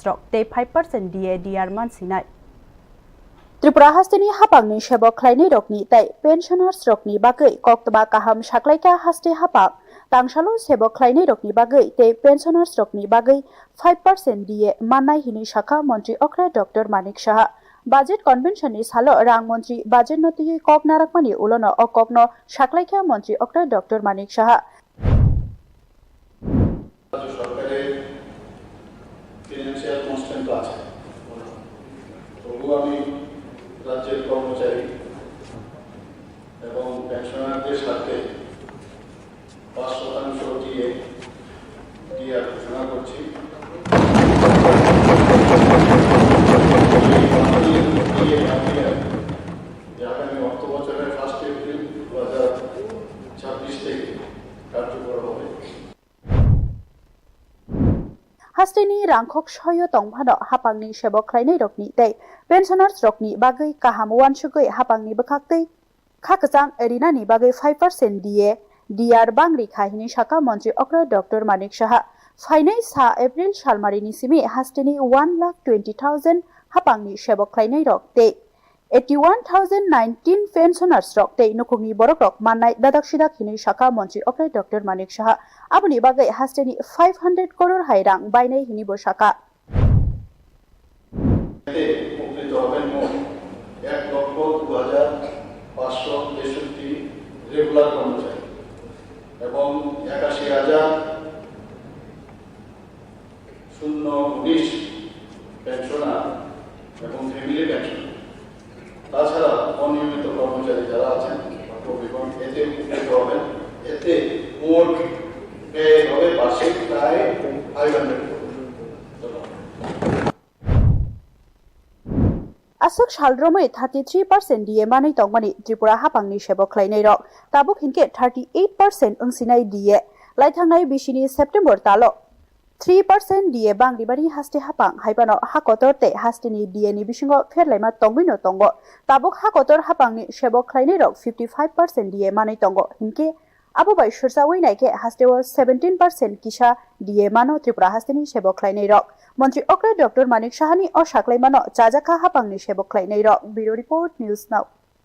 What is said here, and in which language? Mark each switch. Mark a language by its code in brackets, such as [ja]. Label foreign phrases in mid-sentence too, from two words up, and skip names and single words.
[trp] रक ते 5% दिए डिआर मानसिनाय त्रिपुरा हास्टेनि हाबांनि सेबक खालायनाय रकनि ते पेन्शनार्स रकनि बागै कक्तबा काहाम साख्लायका हास्टे हाबां तांसालो सेबक खालायनाय रकनि बागै ते पेन्शनार्स रकनि बागै 5% दिए माननाय हिनि शाखा मंत्री ओक्रा डॉक्टर मानिक साहा बाजेट कन्वेन्शननि सालो रां मंत्री बाजेट नतियै कक नाराकमानि उलनो अककनो साख्लायका मंत्री ओक्रा डॉक्टर मानिक साहा [bn] রাজ্যের কর্মচারী এবং পেনশনারদের সাথে 5% দিয়ে ডিআর ঘোষণা করছি। আগামী অর্থ বছরের 1 এপ্রিল 2026 থেকে কার্যকর হবে। [trp] हास्टेनि रांखक सहाय तंभानो हापांनि सेबक खालायनाय रकनि ते पेन्शनार्स रकनि बागै काहाम वानसुगै हापांनि बखाक्तै खाकचां एरिनानि बागै 5% दिए डिआर bangrikha हिनि शाखा मंत्री ओक्रा डॉक्टर मानिक साहा फाइनाय सा एप्रिल सालमारिनि सिमि हास्टेनि 1,20,000 हापांनि सेबक खालायनाय रक ते 81,019 पेन्शनार्स रक ते नुखुंनि बरक रक माननाय दादाक सिदाक हिनि शाखा मंत्री ओक्रा डॉक्टर मानिक साहा आबुनि बागै हास्टेनि 500 करोड़ हाय रां बायनाय हिनि बो शाखा [bn] রেগুলার কর্মচারী এবং 81,019 পেনশনার এবং [en] family pension [bn] তাছাড়া অনিয়মিত কর্মচারী যারা আছেন এতে উপকৃত হবেন। এতে মোট ব্যয় হবে বার্ষিক প্রায় 500 [trp] असक सालद्रमै 33% दिए मानै तंगमानि त्रिपुरा हापांनि सेबक खालायनाय रक ताबुक हिनके 38% ओंसिनाय दिए लाइथांनाय बिसिनि सेप्टेम्बर तालो 3% दिए बांग्रिबारि हास्टे हापां हाइबानो हाकतर ते हास्टेनि दिए नि बिसिङाव फेरलायमा तंगैनो तंगो ताबुक हाकतर हापांनि सेबक खालायनाय रक 55% दिए मानै तंगो हिनके आबो बाय सुरसावै नायके हास्टेव 17% किसा दिए मानो त्रिपुरा हास्टेनि सेबक खालायनाय रक मंत्री ओक्रा डॉक्टर मानिक साहानि असाख्लायमानो जाजाखा हापांनि सेबक खालायनाय रक [en] bureau report [trp] न्यूज नाउ।